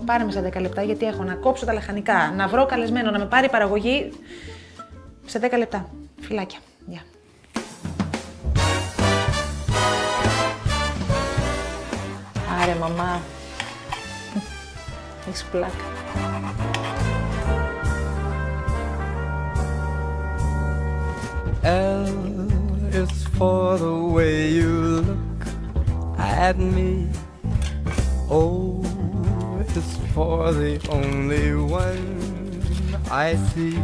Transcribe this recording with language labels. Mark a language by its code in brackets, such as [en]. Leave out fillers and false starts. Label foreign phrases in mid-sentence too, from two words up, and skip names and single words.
[el] Πάρε με σε 10 λεπτά γιατί έχω να κόψω τα λαχανικά, να βρω καλεσμένο, να με πάρει παραγωγή. Σε 10 λεπτά. Φιλάκια. Γεια. Άρε μαμά. Έχεις πλάκα. [en] L is for the way you look at me. O is for the only one I see.